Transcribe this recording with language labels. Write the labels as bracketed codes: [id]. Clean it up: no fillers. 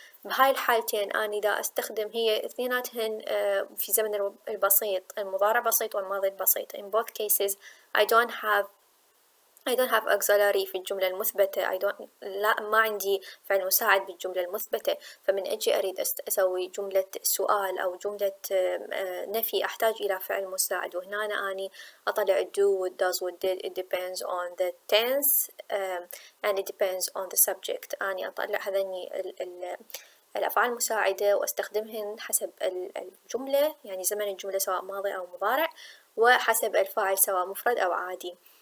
[ar] بهاي الحالتين أنا دا أستخدم هي اثنيناتهن في زمن البسيط، المضارع بسيط والماضي البسيط. [en] In both cases I don't have auxiliary [ar] في الجملة المثبتة. لا ما عندي فعل مساعد بالجملة المثبتة، فمن أجي أريد أسوي جملة سؤال أو جملة نفي أحتاج إلى فعل مساعد، وهنا أني أطلع do what does what did. [en] It depends on the tense and it depends on the subject. [ar] أني أطلع هذني الأفعال المساعدة وأستخدمهن حسب الجملة، يعني زمن الجملة سواء ماضي أو مضارع، وحسب الفاعل سواء مفرد أو عادي.